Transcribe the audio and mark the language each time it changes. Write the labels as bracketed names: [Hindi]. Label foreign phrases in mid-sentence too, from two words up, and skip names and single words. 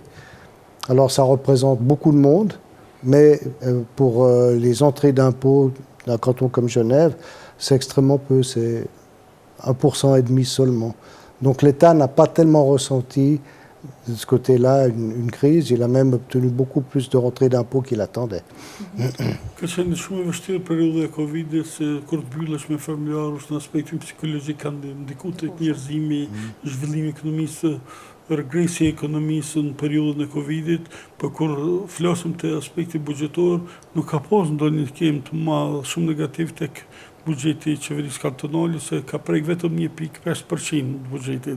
[French] Alors ça représente beaucoup de monde, mais pour les entrées d'impôts d'un canton comme Genève, c'est extrêmement peu, c'est 1,5% seulement. Donc l'État n'a pas tellement ressenti de ce côté-là une crise, il a même obtenu beaucoup plus de rentrées d'impôts qu'il attendait. [Albanian] Ka qenë shumë e vështirë periudha e Covidit, se kur të mbyllesh me familjarësh në aspektin psikologjik kanë ndiku tek njerëzimi, zhvillimi i ekonomisë, regresi i ekonomisë në periudhën e Covidit, por kur flasim te aspekti buxhetor, nuk ka pas ndonjë kem të madh shumë negativ tek buxheti i qeverisë kantonale, se ka prek vetëm 1,5% të buxhetit.